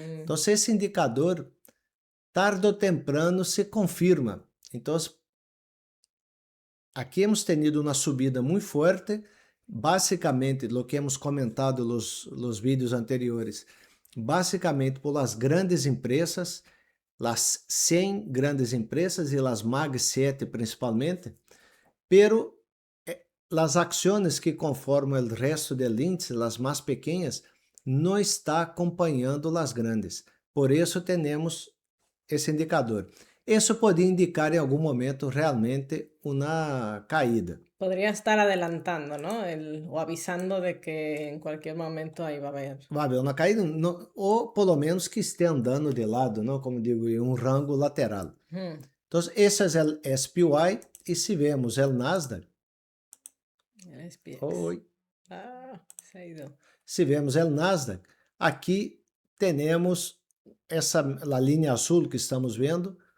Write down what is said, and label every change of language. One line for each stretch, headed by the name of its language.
Portuguese: Então, esse indicador, tarde ou temprano, se confirma. Então, aqui
Spanish: hemos tenido
Portuguese: uma subida muito forte, basicamente, o que
Spanish: hemos comentado
Portuguese: nos vídeos anteriores, basicamente por as grandes empresas.
Spanish: las 100 grandes empresas e las Mag 7 principalmente, pero las acciones que conformam el resto del índice, las más pequeñas,
Portuguese: não está acompanhando
Spanish: las grandes.
Portuguese: Por isso temos esse indicador. Isso poderia indicar em algum momento realmente uma caída.
Spanish: Podría estar adelantando, ¿no? O avisando de que en cualquier momento ahí va a haber.
Portuguese: Vai haver uma caída, ou pelo menos que esteja andando de lado, não? Como digo, em um rango lateral. Hmm, Então, esse é o SPY, e se vemos o Nasdaq,
Spanish: el SPX.
Portuguese: oi,
Spanish: Ah, se ha ido.
Portuguese: se vemos o Nasdaq, aqui temos essa a linha azul que estamos vendo.